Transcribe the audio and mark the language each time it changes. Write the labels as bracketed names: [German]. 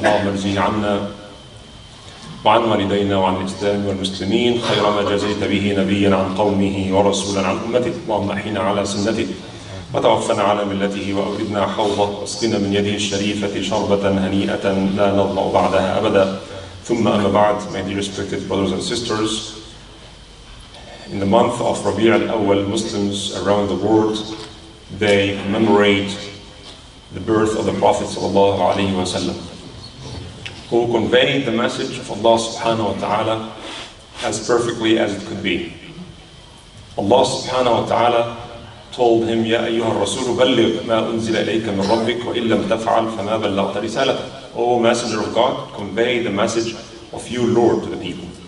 [Arabic] فاللهم اجزه عنا وعن والدينا وعن الإسلام والمسلمين خير ما جزيت به نبيا عن قومه ورسولا عن أمته. اللهم أحينا على سنته وتوفنا على ملته وأوردنا حوضه واسقنا من يده الشريفة شربة هنيئة لا نظمأ بعدها أبدا. ثم أما بعد, [English] my dear respected brothers and sisters, in the month of Rabi' al-Awwal, Muslims around the world, they commemorate the birth of the Prophet sallallahu alaihi wasallam, who conveyed the message of Allah subhanahu wa ta'ala as perfectly as it could be. Allah subhanahu wa ta'ala told him, [Arabic] يَا أَيُّهَا الرَّسُولُ بَلِّغْ مَا أُنزِلَ إِلَيْكَ مِنْ رَبِّكَ وَإِن لَمْ تَفْعَلْ فَمَا بَلَّغْتَ رِسَالَتَهُ. [English] O Messenger of God, convey the message of you, Lord, to the people.